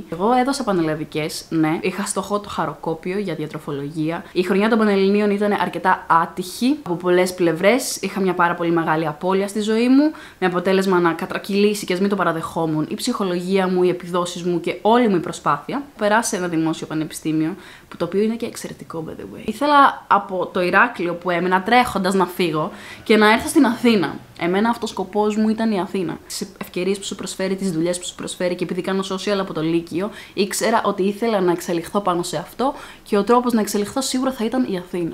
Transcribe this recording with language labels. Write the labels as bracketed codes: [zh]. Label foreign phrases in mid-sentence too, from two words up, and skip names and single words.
[el] Εγώ έδωσα πανελλαδικές, ναι. Είχα στόχο το χαροκόπιο για διατροφολογία. Η χρονιά των Πανελληνίων ήταν αρκετά άτυχη από πολλές πλευρές. Είχα μια πάρα πολύ μεγάλη απώλεια στη ζωή μου, με αποτέλεσμα να κατρακυλήσει και ας μην το παραδεχόμουν η ψυχολογία μου, οι επιδόσεις μου και όλη μου η προσπάθεια. Περάσει ένα δημόσιο πανεπιστήμιο, που το οποίο είναι και εξαιρετικό, [en] by the way. [el] Ήθελα από το Ηράκλειο που έμενα τρέχοντας να φύγω και να έρθω στην Αθήνα. Εμένα αυτός ο σκοπός μου ήταν η Αθήνα. Τις ευκαιρίες που σου προσφέρει, τις δουλειές που σου προσφέρει, και επειδή κάνω social από το Λύκειο, ήξερα ότι ήθελα να εξελιχθώ πάνω σε αυτό και ο τρόπος να εξελιχθώ σίγουρα θα ήταν η Αθήνα.